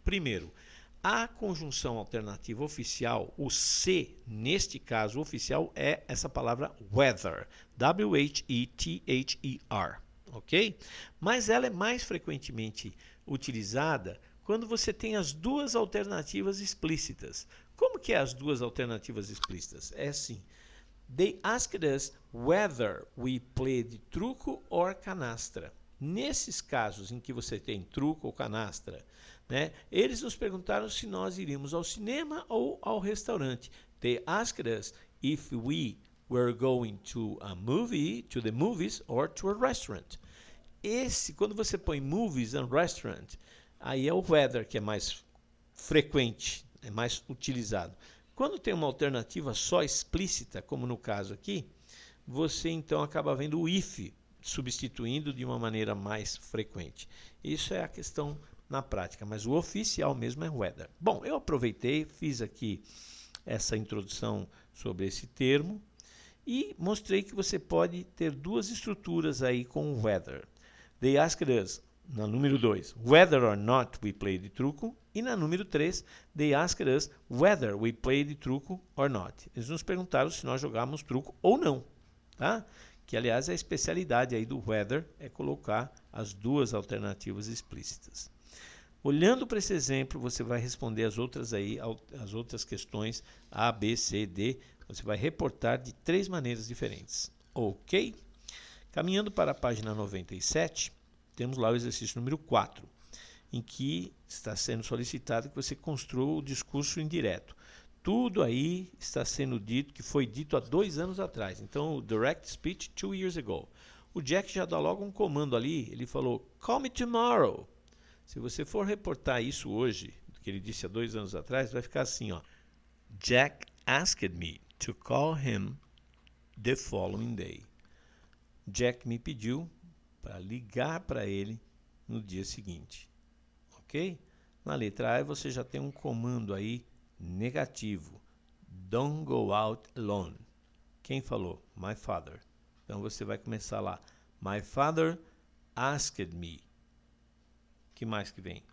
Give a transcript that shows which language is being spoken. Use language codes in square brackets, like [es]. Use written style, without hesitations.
[pt] Primeiro, a conjunção alternativa oficial, o se, neste caso oficial, é essa palavra whether. W-H-E-T-H-E-R. Ok? Mas ela é mais frequentemente utilizada quando você tem as duas alternativas explícitas. Como que é as duas alternativas explícitas? É assim. [en] They asked us whether we played truco or canastra. [pt] Nesses casos em que você tem truco ou canastra, né, eles nos perguntaram se nós iríamos ao cinema ou ao restaurante. [en] They asked us if we were going to a movie, to the movies or to a restaurant. [pt] Quando você põe [en] movies and restaurant, [pt] aí é o whether que é mais frequente, é mais utilizado. Quando tem uma alternativa só explícita, como no caso aqui, você então acaba vendo o if substituindo de uma maneira mais frequente. Isso é a questão na prática, mas o oficial mesmo é whether. Bom, eu aproveitei, fiz aqui essa introdução sobre esse termo e mostrei que você pode ter duas estruturas aí com o whether. [en] They asked us, [pt] na número 2, [en] whether or not we played truco. [pt] E na número 3, [en] they asked us whether we played truco or not. [pt] Eles nos perguntaram se nós jogávamos truco ou não. Tá? Que, aliás, é a especialidade aí do whether, é colocar as duas alternativas explícitas. Olhando para esse exemplo, você vai responder as outras questões A, B, C, D. Você vai reportar de 3 maneiras diferentes. Ok? Caminhando para a página 97, temos lá o exercício número 4, em que está sendo solicitado que você construa o discurso indireto. Tudo aí está sendo dito, que foi dito há 2 anos atrás. Então, o [en] direct speech 2 years ago. [pt] O Jack já dá logo um comando ali, ele falou, [en] call me tomorrow. [pt] Se você for reportar isso hoje, do que ele disse há 2 anos atrás, vai ficar assim, ó. [en] Jack asked me to call him the following day. [pt] Jack me pediu para ligar para ele no dia seguinte. Ok? Na letra A você já tem um comando aí negativo. [en] Don't go out alone. [pt] Quem falou? [en] My father. [pt] Então você vai começar lá. [en] My father asked me. [pt] O que mais que vem?